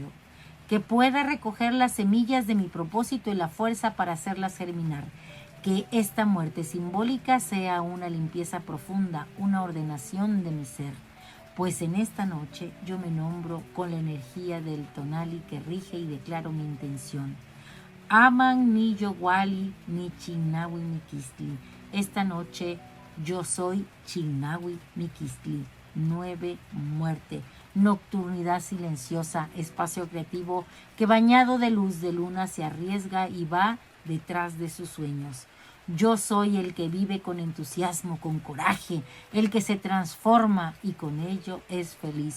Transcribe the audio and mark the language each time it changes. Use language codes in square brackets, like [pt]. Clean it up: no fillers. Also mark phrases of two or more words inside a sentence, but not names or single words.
[es] Que pueda recoger las semillas de mi propósito y la fuerza para hacerlas germinar. Que esta muerte simbólica sea una limpieza profunda, una ordenación de mi ser. Pues en esta noche yo me nombro con la energía del Tonali que rige y declaro mi intención. [nah] Aman ni Yowali ni Chignahuimiquistli. [es] Esta noche yo soy Chignahuimiquistli. 9, muerte, nocturnidad silenciosa, espacio creativo que bañado de luz de luna se arriesga y va detrás de sus sueños. Yo soy el que vive con entusiasmo, con coraje, el que se transforma y con ello es feliz.